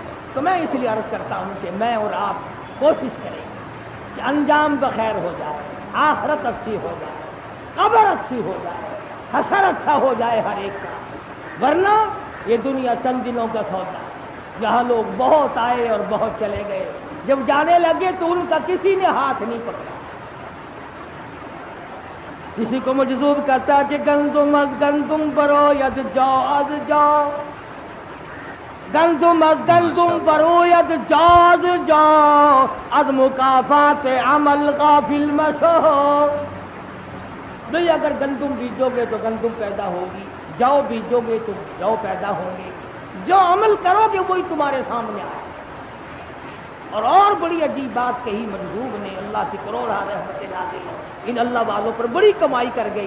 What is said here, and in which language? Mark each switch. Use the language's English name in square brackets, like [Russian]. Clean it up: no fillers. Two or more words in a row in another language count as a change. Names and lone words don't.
[Urdu] تو میں اس لیے عرض کرتا ہوں کہ میں اور آپ کوشش کریں کہ انجام بخیر ہو جائے، آخرت اچھی ہو جائے، قبر اچھی ہو جائے، حشر اچھا ہو جائے ہر ایک کا، ورنہ یہ دنیا چند دنوں کا سودا، یہاں لوگ بہت آئے اور بہت چلے گئے، جب جانے لگے تو ان کا کسی نے ہاتھ نہیں پکڑا۔ کسی کو مجذوب کہتا کہ [Persian] گندم از گندم برو ید جاؤ از جاؤ، گندم از گندم بروید جاز جا، از مکافات عمل غافل مشو. [Urdu] بھئی اگر گندم بیجو گے تو گندم پیدا ہوگی، جو بیجو گے تو جو پیدا ہوں گے، جو عمل کرو گے وہی تمہارے سامنے آئے. اور بڑی عجیب بات کہی منظور نے، اللہ کی کروڑا رحمت نازل ہو، ان اللہ والوں پر بڑی کمائی کر گئی.